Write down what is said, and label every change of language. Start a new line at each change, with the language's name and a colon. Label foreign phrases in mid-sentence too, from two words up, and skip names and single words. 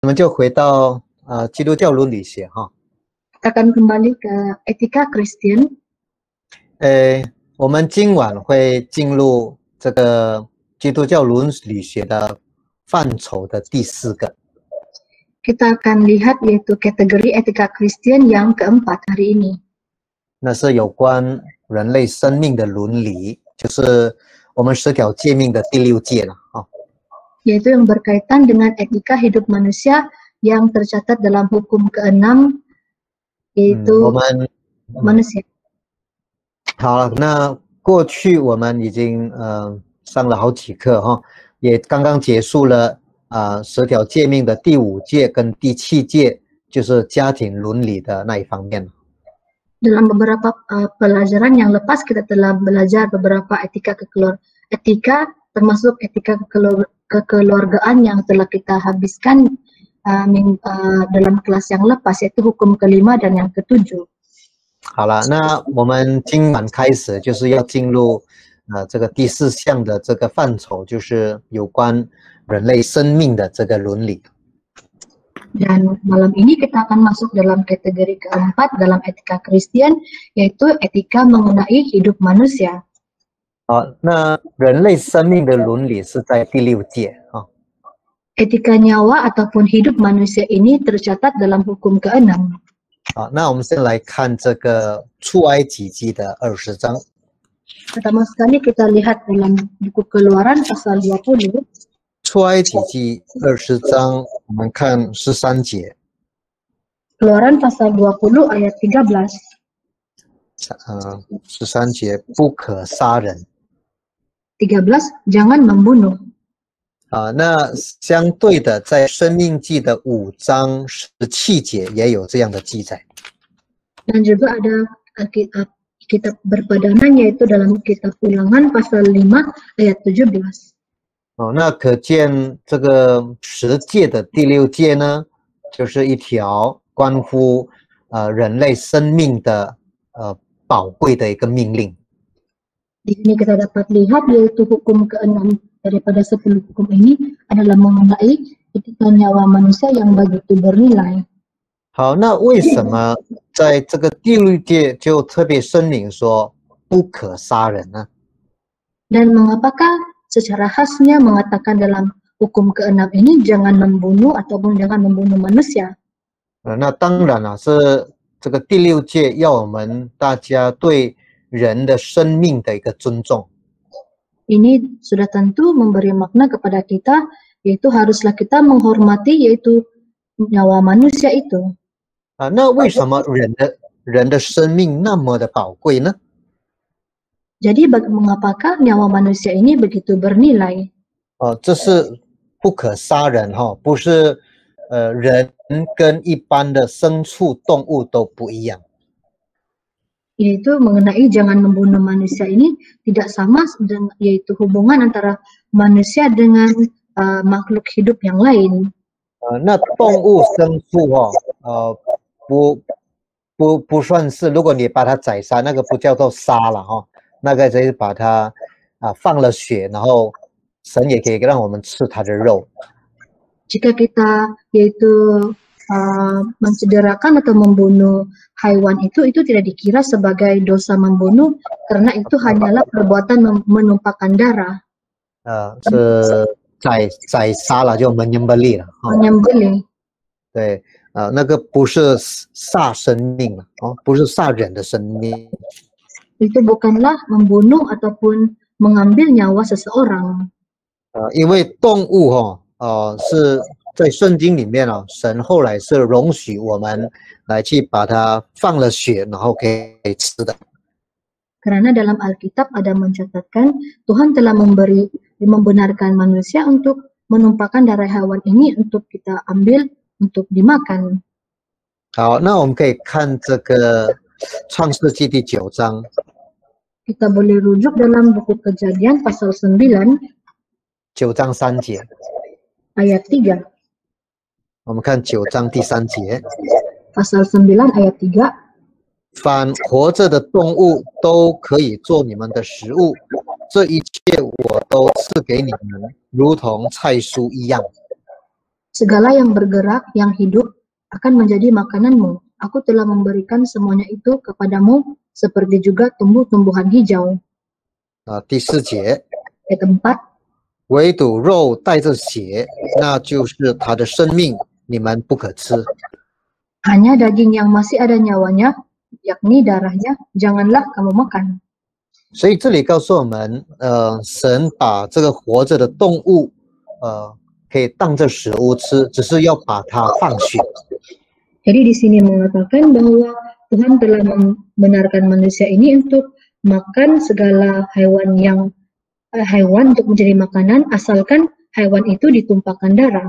Chinese: 我们就回到基督教伦理学哈。
Malay: Kita akan kembali ke etika Kristen.
Chinese: 我们今晚会进入这个基督教伦理学的范畴的第4个。
Malay: Kita akan lihat yaitu kategori etika Kristen yang keempat hari ini.
Chinese: 那是有关人类生命的伦理，就是我们10条诫命的第6诫了啊。
Malay: Yaitu yang berkaitan dengan etika hidup manusia yang tercatat dalam hukum ke-6 yaitu manusia.
Chinese: 好，那过去我们已经上了好几课哈，也刚刚结束了10条诫命的第5诫跟第7诫，就是家庭伦理的那一方面。
Malay: Dalam beberapa pelajaran yang lepas kita telah belajar beberapa etika termasuk etika kekeluargaan yang telah kita habiskan dalam kelas yang lepas, yaitu hukum ke-5 dan yang ke-7.
Chinese: 好了，那我们今晚开始就是要进入这个第4项的这个范畴，就是有关人类生命的这个伦理。
Malay: Dan malam ini kita akan masuk dalam kategori keempat dalam etika Kristen, yaitu etika mengenai hidup manusia.
Chinese: 好，那人类生命的伦理是在第6诫啊。
Malay: Etika nyawa ataupun hidup manusia ini tercatat dalam hukum ke-6.
Chinese: 好，那我们先来看这个出埃及记的20章。
Malay: Pertama sekali kita lihat dalam buku Keluaran pasal 20.
Chinese: 出埃及记20章，我们看13节。
Malay: Keluaran pasal 20 ayat 13.
Chinese: 13 节不可杀人。
Malay: 13 jangan membunuh.
Chinese: 那相对的，在申命记的5章17节也有这样的记载。
Malay: Dan juga ada kitab berpadanan yaitu dalam kitab Ulangan pasal 5 ayat 17.
Chinese: 那可见这个10诫的第6诫呢，就是一条关乎人类生命的宝贵的一个命令。
Malay: Di sini kita dapat lihat yaitu hukum ke-6 daripada 10 hukum ini adalah mengenai etika nyawa manusia yang begitu bernilai.
Chinese: 好，那为什么在这个第6诫就特别声明说不可杀人呢？
Malay: Dan mengapakah secara khasnya mengatakan dalam hukum ke-6 ini jangan membunuh ataupun jangan membunuh manusia?
Chinese: 那当然了，是这个第6诫要我们大家对人的生命的一个尊重。
Malay: Ini sudah tentu memberi makna kepada kita, yaitu haruslah kita menghormati yaitu nyawa manusia itu.
Chinese: 那为什么人的生命那么的宝贵呢？
Malay: Jadi mengapakah nyawa manusia ini begitu bernilai?
Chinese: 这是不可杀人哈，不是人跟一般的牲畜动物都不一样。
Malay: Yaitu mengenai jangan membunuh manusia ini tidak sama dengan yaitu hubungan antara manusia dengan makhluk hidup yang lain.
Chinese: 那动物牲畜不算是，如果你把它宰杀，那个不叫做杀了哈，那个就是把它放了血，然后神也可以让我们吃它的肉。
Malay: Jika kita yaitu mencederakan atau membunuh hewan itu tidak dikira sebagai dosa membunuh karena itu hanyalah perbuatan menumpahkan darah.
Chinese: 是宰杀了就menyembelih了。
Malay: menyembelih。
Chinese: 对，那个不是杀生命了，不是杀人的生命。
Malay: Itu bukanlah membunuh ataupun mengambil nyawa seseorang.
Chinese: 因为动物是在圣经里面神后来是容许我们来去把它放了血，然后可以吃的。
Malay: Karena dalam Alkitab ada mencatatkan Tuhan telah membenarkan manusia untuk menumpahkan darah hewan ini untuk kita ambil untuk dimakan.
Chinese: 好，那我们可以看这个创世纪第9章。
Malay: Kita boleh rujuk dalam buku Kejadian pasal 9.
Chinese: 9 章3节。
Malay: Ayat 3.
Chinese: 我们看9章第3节。
Malay: Pasal 9 ayat 3.
Chinese: 凡活着的动物都可以做你们的食物，这一切我都赐给你们，如同菜蔬一样。
Malay: Segala yang bergerak, yang hidup, akan menjadi makananmu. Aku telah memberikan semuanya itu kepadamu, seperti juga tumbuh-tumbuhan hijau.
Chinese: 第4节，
Malay: Ayat 4,
Chinese: 唯独肉带着血，那就是他的生命，你们不可吃。
Malay: hanya daging yang masih ada nyawanya, yakni darahnya, janganlah kamu makan.
Chinese: 所以这里告诉我们，神把这个活着的动物，可以当作食物吃，只是要把它放血。
Malay: Jadi di sini mengatakan bahwa Tuhan telah membenarkan manusia ini untuk makan segala hewan untuk menjadi makanan, asalkan hewan itu ditumpahkan darah.